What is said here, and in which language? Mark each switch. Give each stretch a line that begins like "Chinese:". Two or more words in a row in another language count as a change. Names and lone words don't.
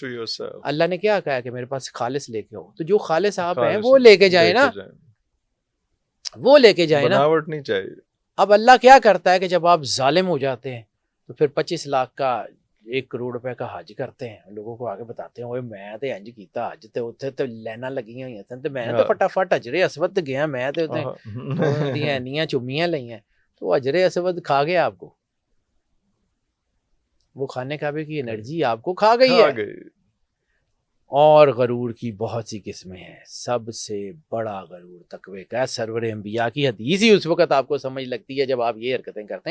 Urdu: اللہ نے کیا کہا کہ میرے پاس خالص لے کے ہو، تو جو خالص آپ ہیں وہ لے کے جائیں نا، وہ لے کے جائیں نا۔ بناوٹ نہیں چاہیے۔ اب اللہ کیا کرتا ہے کہ جب آپ ظالم ہو جاتے ہیں تو پھر 25 لاکھ کا 1 کروڑ روپے کا حج کرتے ہیں، لوگوں کو آگے بتاتے ہیں
Punjabi: اوے میں تے انج کیتا حج تے اوتھے تے لائناں لگیاں ہوئیاں سن تے میں تے فٹافٹ حجر اسود تے گیا، میں تے اوتھے دیاں انیاں چومیاں لئیاں،
Urdu: تو حجر اسود کھا گیا آپ کو، وہ خانہ کعبے کی انرجی آپ کو کھا گئی ہے۔ اور غرور کی بہت سی قسمیں ہیں، سب سے بڑا غرور تقوی کا ہے۔ سرور انبیاء کی حدیث ہی اس وقت آپ کو سمجھ لگتی ہے جب آپ یہ حرکتیں کرتے ہیں۔